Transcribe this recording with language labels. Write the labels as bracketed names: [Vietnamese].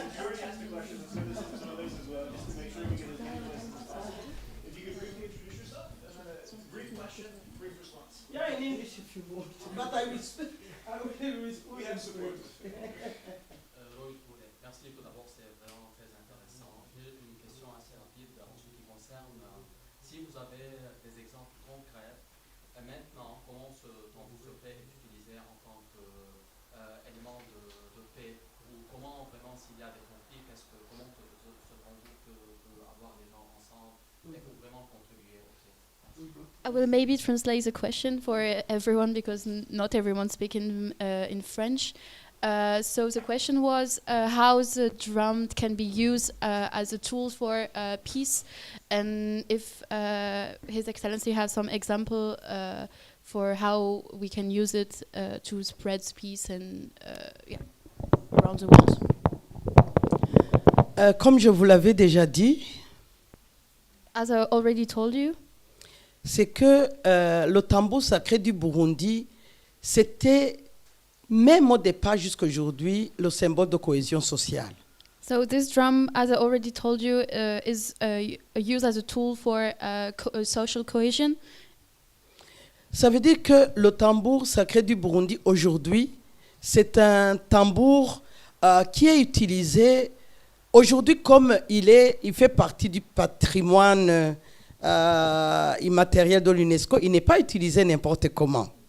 [English] If you already asked the question, let's go to some others as well, just to make sure we get as many questions as possible. If you could briefly introduce yourself, brief question, brief response. Yeah, in English if you want, but I will speak. I will speak. We have support. Loïc Boulet. [French] Merci tout d'abord, c'est vraiment très intéressant. J'ai une question assez rapide en ce qui concerne si vous avez des exemples concrets. Maintenant, comment ce tambour secret est utilisé en tant qu'élément de paix, ou comment vraiment s'il y a des conflits, comment ce tambour peut avoir les gens ensemble et pour vraiment contribuer au paix. [English] I will maybe translate the question for everyone because not everyone speaks in French. So the question was how the drum can be used as a tool for peace, and if His Excellency has some example for how we can use it to spread peace and around the world. [French] Comme je vous l'avais déjà dit, [English] As I already told you, [French] c'est que le tambour sacré du Burundi, c'était, même au départ jusqu'à aujourd'hui, le symbole de cohésion sociale. [English] so this drum, as I already told you, is used as a tool for social cohesion. [French] Ça veut dire que le tambour sacré du Burundi aujourd'hui, c'est un tambour qui est utilisé aujourd'hui comme il fait partie du patrimoine immatériel de l'UNESCO. Il n'est pas utilisé n'importe comment.